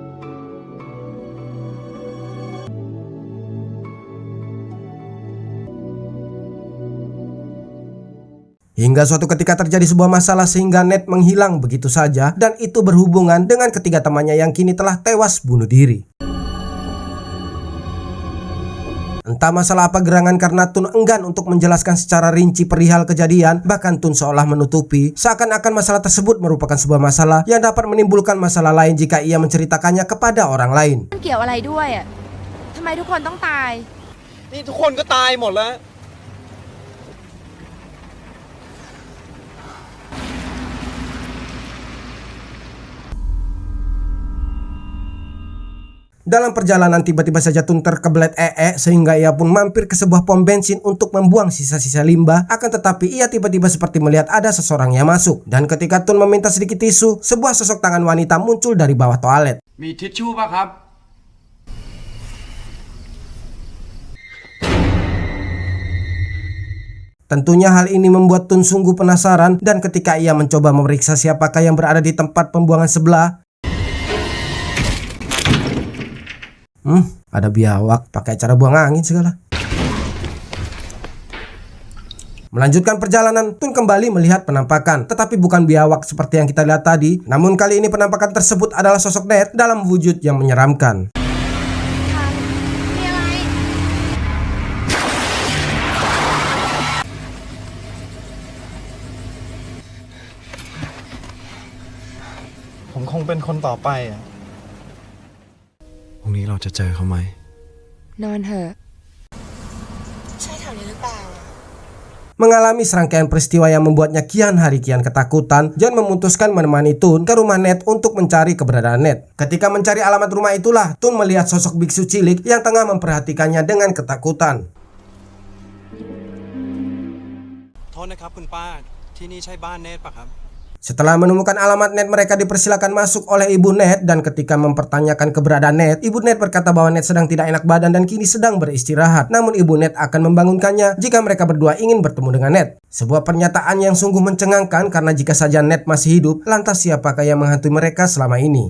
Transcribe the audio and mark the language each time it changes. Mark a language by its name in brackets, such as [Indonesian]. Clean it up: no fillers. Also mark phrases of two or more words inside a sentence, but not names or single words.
[Indonesian] Hingga suatu ketika terjadi sebuah masalah sehingga Ned menghilang begitu saja, dan itu berhubungan dengan ketiga temannya yang kini telah tewas bunuh diri. Entah masalah apa gerangan karena Tun enggan untuk menjelaskan secara rinci perihal kejadian, bahkan Tun seolah menutupi seakan-akan masalah tersebut merupakan sebuah masalah yang dapat menimbulkan masalah lain jika ia menceritakannya kepada orang lain. [Thai] เกี่ยวอะไรด้วยอ่ะทำไมทุกคนต้องตาย นี่ทุกคนก็ตายหมดแล้ว [Indonesian] Dalam perjalanan tiba-tiba saja Tun terkebelet sehingga ia pun mampir ke sebuah pom bensin untuk membuang sisa-sisa limbah. Akan tetapi ia tiba-tiba seperti melihat ada seseorang yang masuk. Dan ketika Tun meminta sedikit tisu, sebuah sosok tangan wanita muncul dari bawah toilet. [Thai] มีทิชชู่ป่ะครับ [Indonesian] Tentunya hal ini membuat Tun sungguh penasaran, dan ketika ia mencoba memeriksa siapakah yang berada di tempat pembuangan sebelah, ada biawak pakai cara buang angin segala. Melanjutkan perjalanan, Tun kembali melihat penampakan, tetapi bukan biawak seperti yang kita lihat tadi. Namun kali ini penampakan tersebut adalah sosok Ned dalam wujud yang menyeramkan. [Thai] ผมคงเป็นคนต่อไปอ่ะ พรุ่งนี้เราจะเจอเขาไหม นอนเถอะ ใช่แถวนี้หรือเปล่า [Indonesian] Mengalami serangkaian peristiwa yang membuatnya kian hari kian ketakutan, Jen memutuskan menemani Tun ke rumah Ned untuk mencari keberadaan Ned. Ketika mencari alamat rumah itulah, Tun melihat sosok biksu cilik yang tengah memperhatikannya dengan ketakutan. [Thai] โทษนะครับคุณป้า ที่นี่ใช่บ้านเนทปะครับ [Indonesian] Setelah menemukan alamat Ned, mereka dipersilakan masuk oleh ibu Ned, dan ketika mempertanyakan keberadaan Ned, ibu Ned berkata bahwa Ned sedang tidak enak badan dan kini sedang beristirahat. Namun ibu Ned akan membangunkannya jika mereka berdua ingin bertemu dengan Ned. Sebuah pernyataan yang sungguh mencengangkan karena jika saja Ned masih hidup, lantas siapakah yang menghantui mereka selama ini?